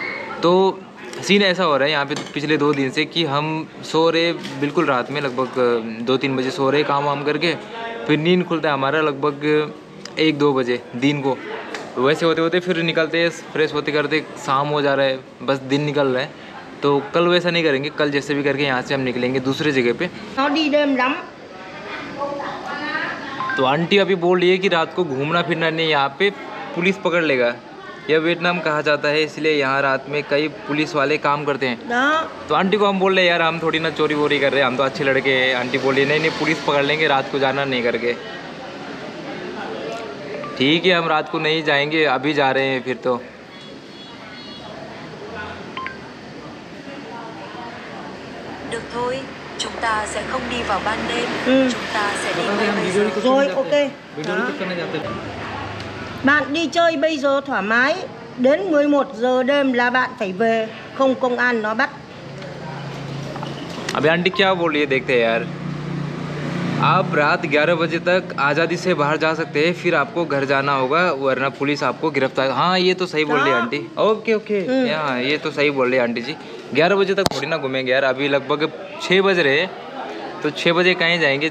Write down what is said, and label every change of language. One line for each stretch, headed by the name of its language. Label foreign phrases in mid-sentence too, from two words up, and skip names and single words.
Hindi: तो सीन ऐसा हो रहा है यहाँ पे पिछले 2 दिन से कि हम सो रहे बिल्कुल रात में, लगभग 2-3 बजे सो रहे काम वाम करके, फिर नींद खुलता है हमारा लगभग 1-2 बजे दिन को। तो वैसे होते होते फिर निकलते फ्रेश होते करते शाम हो जा रहा है, बस दिन निकल रहा है। तो कल वैसा नहीं करेंगे, कल जैसे भी करके यहाँ से हम निकलेंगे दूसरे जगह पे।
Vietnamese: Nó đi đêm lắm.
Hindi: तो आंटी अभी बोल रही है कि रात को घूमना फिरना नहीं, यहाँ पे पुलिस पकड़ लेगा। यह वियतनाम कहा जाता है, इसलिए यहाँ रात में कई पुलिस वाले काम करते हैं।
Vietnamese: Đó.
Hindi: तो आंटी को हम बोल रहे हैं यार हम थोड़ी ना चोरी वोरी कर रहे हैं, हम तो अच्छे लड़के हैं। आंटी बोली नहीं नहीं पुलिस पकड़ लेंगे, रात को जाना नहीं करके। ठीक है हम रात को नहीं जाएंगे, अभी जा रहे हैं फिर तो।
Vietnamese: Được thôi, chúng ta sẽ không đi vào ban đêm, chúng ta sẽ đi ngay bây giờ. Rồi, ok. Đó. Bạn đi chơi bây giờ thoải mái. Đến 11 giờ đêm là bạn phải về, không công an nó bắt.
Hindi: अभी आंटी क्या बोल रही है देखते हैं यार। आप रात 11 बजे तक आज़ादी से बाहर जा सकते हैं, फिर आपको घर जाना होगा वरना पुलिस आपको गिरफ्तार। हाँ ये तो सही बोल रही है आंटी।
English: okay okay
Hindi: हाँ ये तो सही बोल रही है आंटी जी। 11 बजे तक थोड़ी ना घूमेंगे यार, अभी लगभग 6 बज रहे हैं, तो 6 बजे कहीं जाएंगे।